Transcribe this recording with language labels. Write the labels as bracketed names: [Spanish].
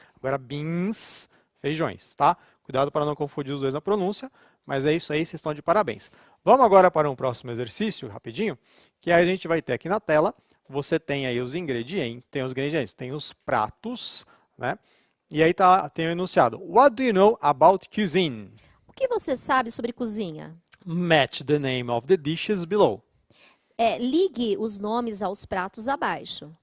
[Portuguese] Agora, beans, feijões, tá? Cuidado para não confundir os dois na pronúncia, mas é isso aí, vocês estão de parabéns. Vamos agora para um próximo exercício, rapidinho, que a gente vai ter aqui na tela. Você tem aí os ingredientes, tem os pratos, né? E aí tem o enunciado. [English] What do you know about cuisine? [Portuguese] O que você sabe sobre cozinha? [English] Match the name of the dishes below. [Portuguese] Ligue os nomes aos pratos abaixo.